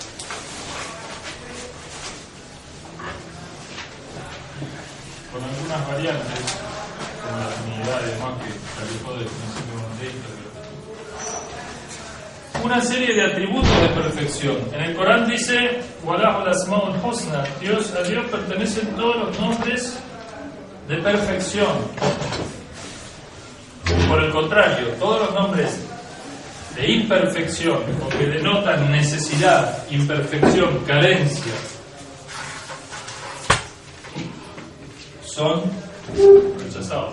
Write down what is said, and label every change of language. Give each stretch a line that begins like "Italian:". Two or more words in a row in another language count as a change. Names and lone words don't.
Spanish: con algunas variantes, como la Trinidad y demás, que alejó del principio monoteísta, una serie de atributos de perfección. En el Corán dice:
Arabic: ولله الأسماء الحسنى,
Spanish: a Dios pertenecen todos los nombres de perfección. Por el contrario, todos los nombres de imperfección, o que denotan necesidad, imperfección, carencia, son rechazados.